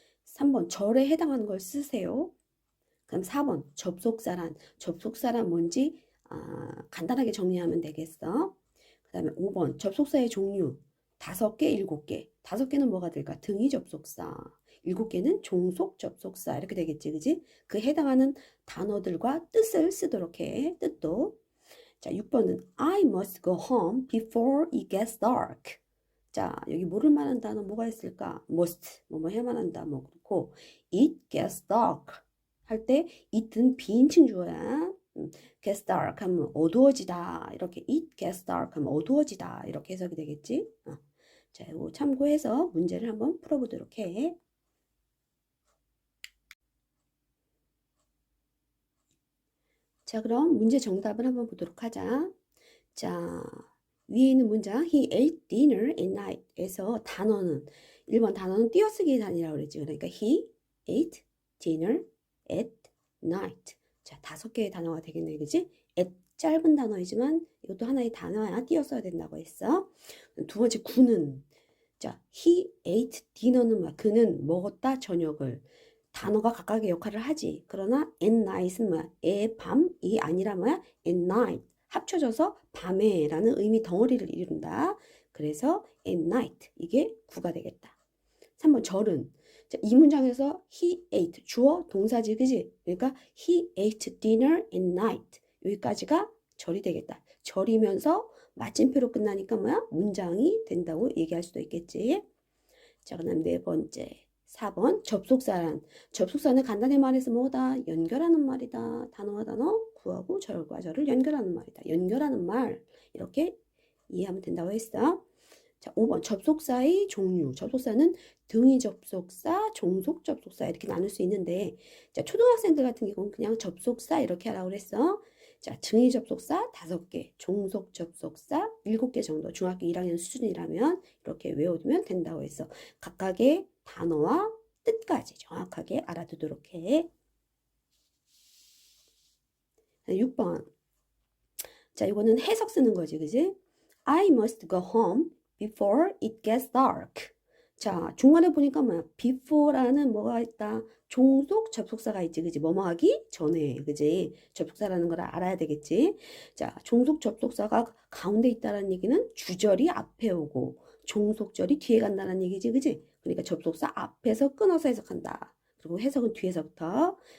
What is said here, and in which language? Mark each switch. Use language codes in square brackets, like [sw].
[ko] 3번 절에 해당하는 걸 쓰세요. 그럼 4번 접속사란 뭔지 간단하게 정리하면 되겠어. 그 다음에 5번 접속사의 종류 5개, 7개. 5개는 뭐가 될까? 등위 접속사. 7개는 종속 접속사. 이렇게 되겠지, 그지? 그 해당하는 단어들과 뜻을 쓰도록 해. 뜻도. 자, 6번은 [en] I must go home before it gets dark. [ko] 자, 여기 뭐를 말하는 단어 뭐가 있을까? must, 뭐뭐 해야만 한다. 뭐 그렇고 [en] it gets dark [ko] 할 때 it은 비인칭 주어야. [en] gets dark [ko] 하면 어두워지다. 이렇게 [en] it gets dark [ko] 하면 어두워지다. 이렇게 해석이 되겠지? 자, 이거 참고해서 문제를 한번 풀어보도록 해. 자, 그럼 문제 정답을 한번 보도록 하자. 자, 위에 있는 문장 [en] He ate dinner at night [ko] 에서 단어는 1번 단어는 띄어쓰기 단위라고 그랬지. 그러니까 [en] He ate dinner at night. [ko] 자, 5개의 단어가 되겠네, 그지? at 짧은 단어이지만 이것도 하나의 단어야. 띄어써야 된다고 했어. 두 번째 구는 자, [en] he ate dinner [ko] 는 그는 먹었다 저녁을. 단어가 각각의 역할을 하지. 그러나 at night은 뭐야? 밤이 아니라 뭐야? [en] at night. [ko] 합쳐져서 밤에라는 의미 덩어리를 이룬다. 그래서 [en] at night. [ko] 이게 구가 되겠다. 3번 절은. 자, 이 문장에서 [en] he ate. [ko] 주어 동사지, 그지? 그러니까 [en] he ate dinner at night. [ko] 여기까지가 절이 되겠다. 절이면서 마침표로 끝나니까 뭐야? 문장이 된다고 얘기할 수도 있겠지. 자, 그다음 네 번째. 4번 접속사란. 접속사는 간단히 말해서 뭐다? 연결하는 말이다. 단어와 단어, 구하고 절과 절을 연결하는 말이다. 연결하는 말. 이렇게 이해하면 된다고 했어. 자, 5번 접속사의 종류. 접속사는 등위 접속사, 종속 접속사 이렇게 나눌 수 있는데, 자, 초등학생들 같은 경우는 그냥 접속사 이렇게 하라고 그랬어. 자, 등위 접속사 5개, 종속 접속사 7개 정도, 중학교 1학년 수준이라면 이렇게 외워두면 된다고 했어. 각각의 단어와 뜻까지 정확하게 알아두도록 해. 6번. 자, 이거는 해석 쓰는 거지, 그지? [en] I must go home before it gets dark. [ko] 자, 중간에 보니까 뭐야? before라는 뭐가 있다? 종속 접속사가 있지, 그지? 뭐뭐 하기 전에, 그지? 접속사라는 걸 알아야 되겠지? 자, 종속 접속사가 가운데 있다는 얘기는 주절이 앞에 오고 종속절이 뒤에 간다는 얘기지, 그지? 그러니까 접속사 앞에서 끊어서 해석한다. 그리고 해석은 뒤에서부터.